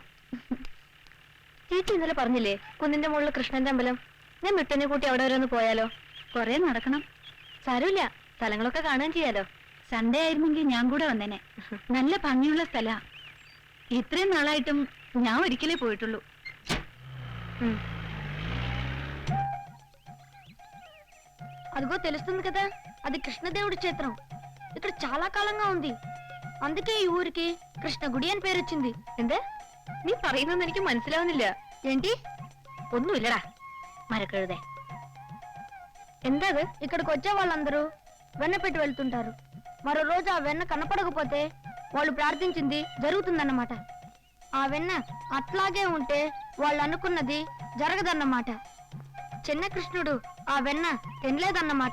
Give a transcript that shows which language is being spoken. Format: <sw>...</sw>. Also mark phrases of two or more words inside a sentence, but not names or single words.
<ml>ചേച്ചി ഇന്നലെ പറഞ്ഞില്ലേ കുന്നിന്റെ മുകളിൽ കൃഷ്ണന്റെ അമ്പലം? ഞാൻ മിട്ടുനെ കൂട്ടി അവിടെ വരെ ഒന്ന് പോയാലോ? കൊറേ നടക്കണം. സാരമില്ല, സ്ഥലങ്ങളൊക്കെ കാണുകയും ചെയ്യാലോ. സൺഡേ ആയിരുന്നെങ്കിൽ ഞാൻ കൂടെ വന്നേനെ. നല്ല ഭംഗിയുള്ള സ്ഥലാ. ഇത്രയും നാളായിട്ടും ഞാൻ ഒരിക്കലേ పోయిട്ടുള്ളൂ.</ml> <te>అదిగో తెలుస్తుంది కదా, అది కృష్ణదేవుడి క్షేత్రం. ఇక్కడ చాలా కాలంగా ఉంది. అందుకే ఈ ఊరికి కృష్ణగుడి అని పేరు వచ్చింది.</te> <ml>എന്ത് നീ പറയുന്നൊന്നും എനിക്ക് മനസ്സിലാവുന്നില്ല.</ml> <te>ఏంటి?</te> <ml>ഒന്നുമില്ലടാ മരക്കഴുതേ. എന്താ అది?</ml> <te>ఇక్కడికి వచ్చే వాళ్ళందరూ వెన్న పెట్టి వెళ్తుంటారు. మరో రోజు ఆ వెన్న కనపడకపోతే వాళ్ళు ప్రార్థించింది జరుగుతుందన్నమాట. ఆ వెన్న అట్లాగే ఉంటే వాళ్ళు అనుకున్నది జరగదన్నమాట. చిన్న కృష్ణుడు ఆ వెన్న తినలేదన్నమాట.</te>